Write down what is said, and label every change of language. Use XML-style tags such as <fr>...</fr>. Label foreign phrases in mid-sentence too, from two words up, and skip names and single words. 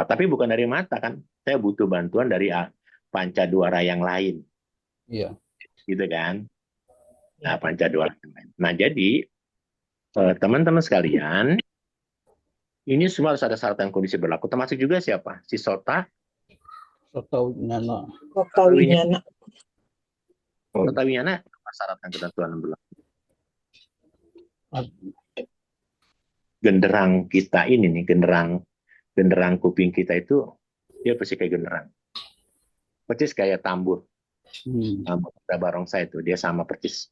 <id>Tapi bukan dari mata kan. Saya butuh bantuan dari pancaduara yang lain. Iya. Gitu kan. Nah, pancaduara yang lain. Nah, jadi teman-teman sekalian, ini semua harus ada syarat dan kondisi berlaku. Termasuk juga siapa? Si Sota.</id> <pi>Sota winyana. Sota winyana. Sota winyana,</pi> <id>syarat dan ketentuan berlaku. Genderang kita ini nih, genderang kuping kita itu, dia pasti kayak genderang. Persis kayak tambur. Tambur pada barongsai itu, dia sama persis.</id>